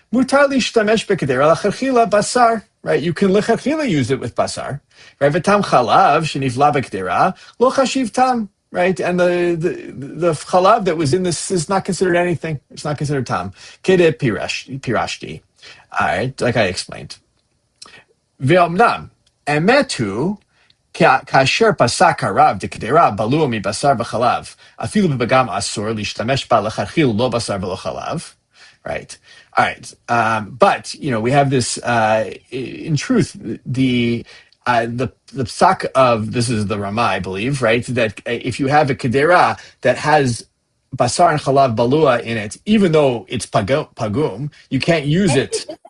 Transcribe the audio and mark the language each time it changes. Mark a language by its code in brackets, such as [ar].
[he] Mutar lishtamesh b'kedera lacharchila basar. [en] Right, you can [he] lechatchila use it with basar. [en] Right, [he] v'tam chalav shenivla b'kedera lo chashiv tam. [en] Right, and the chalav that was in this is not considered anything. It's not considered tam. [he] Kede pirashti. [en] All right, like I explained. [he] Ve'omnam emetu כאשר פסק הרב דקדרה בלוע מבשר וחלב, אפילו בבגם אסור להשתמש בה לכתחילה לא בשר ולא חלב, [en] right? All right, but we have this. In truth, the psak of this is the Rama, I believe, right? That if you have a kedera that has basar and chalav balua in it, even though it's pagum, you can't use it.